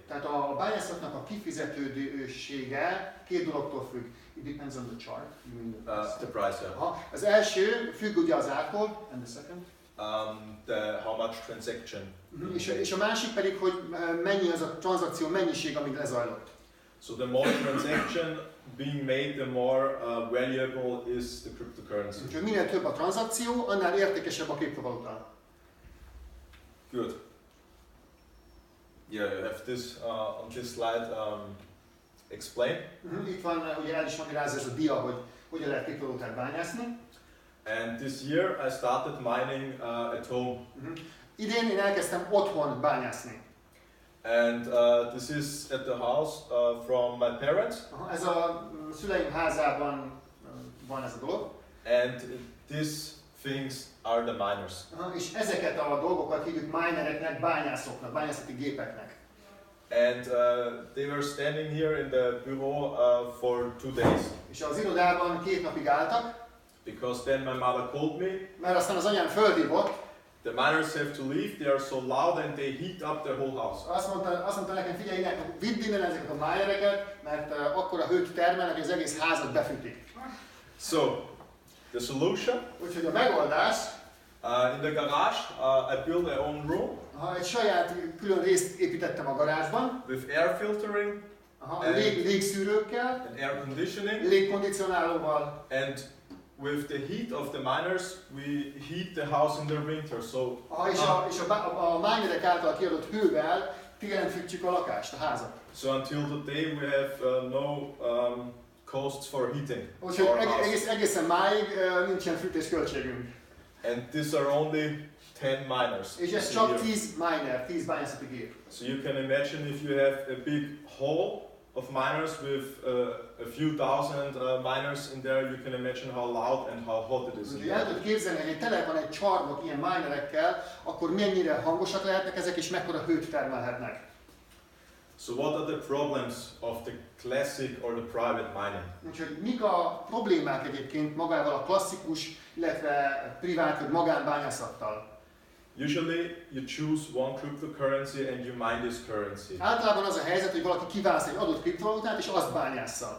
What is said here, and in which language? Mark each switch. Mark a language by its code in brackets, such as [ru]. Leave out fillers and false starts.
[hu] Tehát a bányászatnak a kifizetődősége két dologtól függ. [en] It depends on the chart. The price, yeah. [hu] Az első függ ugye az ártól, [en] and the second? How much transaction. [hu] És a másik pedig, hogy mennyi az a tranzakció mennyiség, amíg lezajlott. [en] So the more transaction being made, the more valuable is the cryptocurrency. [hu] Úgyhogy minél több a tranzakció, annál értékesebb a kriptovaluta. [en] Good. Yeah, you have this on this slide explained. [hu] Itt van, ugye el is magyarázza ez a dia, hogy hogyan lehet kriptovalutát bányászni. [en] And this year I started mining at home. [hu] Idén én elkezdtem otthon bányászni. [en] And this is at the house from my parents. [hu] Ez a szüleim házában van ez a dolog. [en] And these things are the miners. [hu] És ezeket a dolgokat hívjuk minereknek, bányászoknak, bányászati gépeknek. [en] And they were standing here in the bureau for 2 days. [hu] És az irodában 2 napig álltak. [en] Because then my mother called me. [hu] Mert aztán az anyám fölhívott. [en] The miners have to leave, they are so loud and they heat up the whole house. [hu] Azt mondta nekem, figyelj, vidd innen ezeket a minereket, mert akkora hőt termelnek, hogy az egész házat befűtik. [en] So, the solution? [hu] Úgyhogy a megoldás, [en] in the garage, I built my own room. [hu] Egy saját külön részt építettem a garázsban. [en] With air filtering. [hu] Légszűrőkkel. [en] And air conditioning. [hu] Légkondicionálóval. [en] And with the heat of the miners, we heat the house in the winter. So. [hu] És a minerek által kiadott hővel télen fűtjük a lakást, a házat. [en] So until today we have no costs for heating. [hu] Úgyhogy egészen máig nincsen fűtésköltségünk. [en] And these are only 10 miners. [hu] És ez csak 10 miner, 10 bányászati gép. [en] So you can imagine if you have a big hole of miners with a few thousand miners in there, you can imagine how loud and how hot it is in [hu] El [en] there. [hu] tudod képzelni, hogy tele van egy csarnok ilyen minerekkel, akkor mennyire hangosak lehetnek ezek, és mekkora hőt termelhetnek. [en] So what are the problems of the classic or the private mining? [hu] Úgyhogy mik a problémák egyébként magával a klasszikus, illetve privát vagy magánbányászattal? [en] Usually you choose one cryptocurrency and you mine this currency. [hu] Általában az a helyzet, hogy valaki kiválaszt egy adott kriptovalutát, és azt bányássza.